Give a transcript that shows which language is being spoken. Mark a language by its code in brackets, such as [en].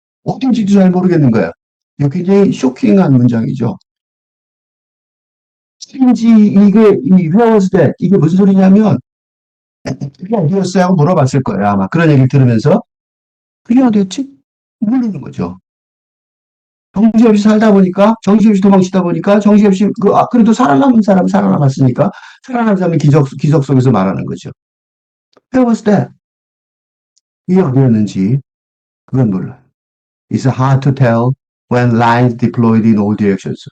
[ko] 어딘지도 잘 모르겠는 거야. 이거 굉장히 쇼킹한 문장이죠. 왠지 [en] Where was that? [ko] 이게 무슨 소리냐면 그게 어디였어요? 하고 물어봤을 거예요. 아마 그런 얘기를 들으면서 그게 어디였지? 모르는 거죠. 정신없이 살다 보니까, 정신없이 도망치다 보니까, 정신없이, 그래도 살아남은 사람 살아남았으니까, 살아남은 사람이 기적 속에서 말하는 거죠. [en] Where was that? [ko] 이게 어디였는지, 그건 몰라요. [en] It's hard to tell when lines deployed in all directions.